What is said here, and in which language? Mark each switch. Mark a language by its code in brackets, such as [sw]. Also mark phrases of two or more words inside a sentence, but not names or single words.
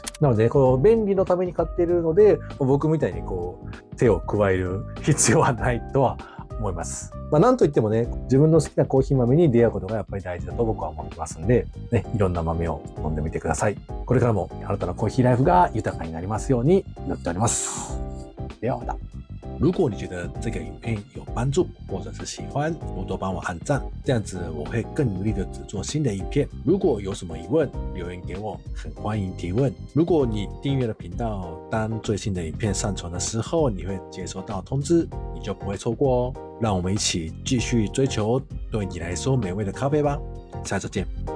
[ja] なので、この便利のために買っているので、僕みたいにこう手を加える必要はないとは思います。なんといってもね、自分の好きなコーヒー豆に出会うことがやっぱり大事だと僕は思ってますんで、ね、いろんな豆を飲んでみてください。これからもあなたのコーヒーライフが豊かになりますように祈っております。ではまた。 [zh] 如果你觉得这个影片有帮助，或者是喜欢，多多帮我按赞，这样子我会更努力的制作新的影片。如果有什么疑问，留言给我，很欢迎提问。如果你订阅了频道，当最新的影片上传的时候，你会接收到通知，你就不会错过哦。让我们一起继续追求对你来说美味的咖啡吧，下次见。